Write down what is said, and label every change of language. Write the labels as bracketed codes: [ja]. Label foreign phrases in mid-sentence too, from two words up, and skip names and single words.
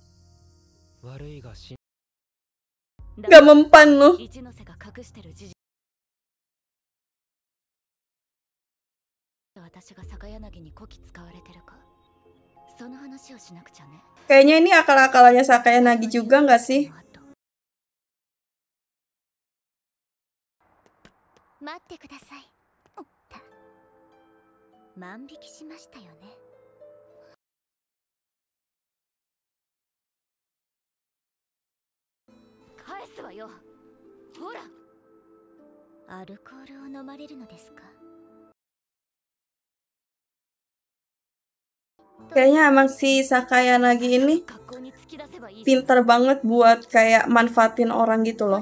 [id] Gak mempan lu. Kayaknya ini akal-akalannya Sakayanagi juga nggak sih? [ja] 待ってください。万引きしましたよね。返すわよ。ほら。アルコールを飲まれるのですか？ [id] Kayaknya emang si Sakayanagi ini pinter banget buat kayak manfaatin orang gitu loh.